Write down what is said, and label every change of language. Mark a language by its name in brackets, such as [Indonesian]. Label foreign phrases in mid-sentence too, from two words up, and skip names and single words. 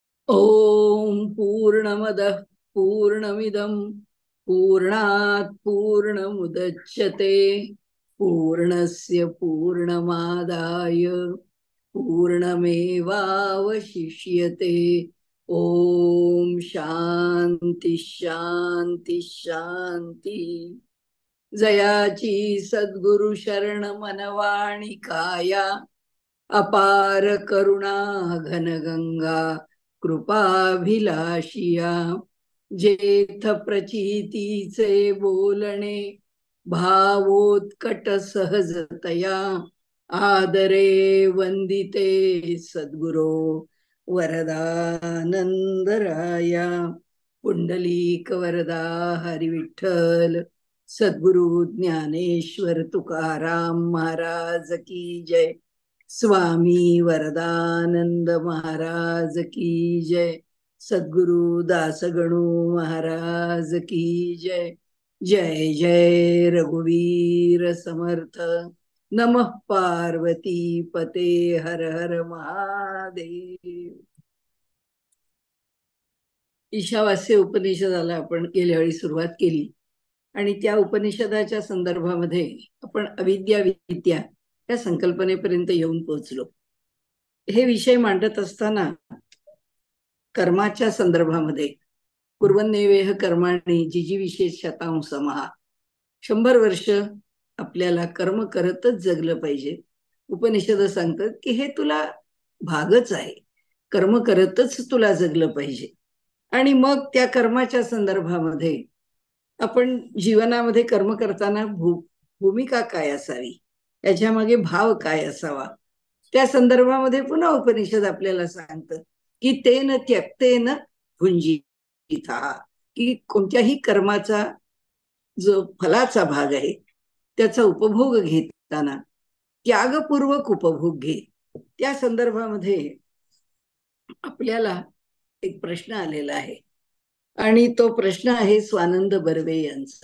[Sanskrit] ओम पूर्णमदः पूर्णमिदं पूर्णात् पूर्णमुदच्यते पूर्णस्य पूर्णमादाय पूर्णमेवावशिष्यते। ओम शांती शांती शांती। [Marathi] जयाची सद्गुरु शरण मनवाणी काया अपार करुणा घनगंगा कृपाभिलाषिया जेथ प्रचितीचे बोलणे भावोत्कट सहजतया आदरे वंदिते सद्गुरो वरदानंदराया पुंडलीक वरदा हरिविठ्ठल सद्गुरु ज्ञानेश्वर तुकाराम महाराज [Hindi] की जय। [Marathi] स्वामी वरदानंद महाराज [Hindi] की जय। [Marathi] सद्गुरु दासगणु महाराज [Hindi] की जय। [Marathi] जय जय रघुवीर समर्थ। [Sanskrit] नमः पार्वती पते हर हर महादेव। [Marathi] ईशावास्य उपनिषदाला आपण गेल्या वेळी सुरुवात केली आणि त्या उपनिषदाच्या संदर्भामध्ये आपण अविद्या विद्या या संकल्पनेपर्यंत येऊन पोहोचलो। हे विषय मांडत असताना कर्माच्या संदर्भामध्ये [Sanskrit] कुर्वन्नेवेह कर्माणि [Marathi] जिजी विशेष शतांश समहा 100 वर्ष आपल्याला कर्म करतच जगलं पाहिजे। उपनिषद सांगतात की हे तुला भागच आहे, कर्म करतच तुला जगलं पाहिजे। आणि मग त्या कर्माच्या संदर्भामध्ये आपण जीवनामध्ये कर्म करताना भूमिका काय असावी, याच्या मागे भाव काय असावा, त्या संदर्भामध्ये पुन्हा उपनिषद आपल्याला सांगतं की [Sanskrit] तेन त्यक्तेन भुंजीथा, [Marathi] की कोणत्याही कर्माचा जो फलाचा भाग आहे त्याचा उपभोग घेताना त्यागपूर्वक उपभोग घे। त्या संदर्भामध्ये आपल्याला एक प्रश्न आलेला आहे आणि तो प्रश्न आहे स्वानंद बर्वे यांचा।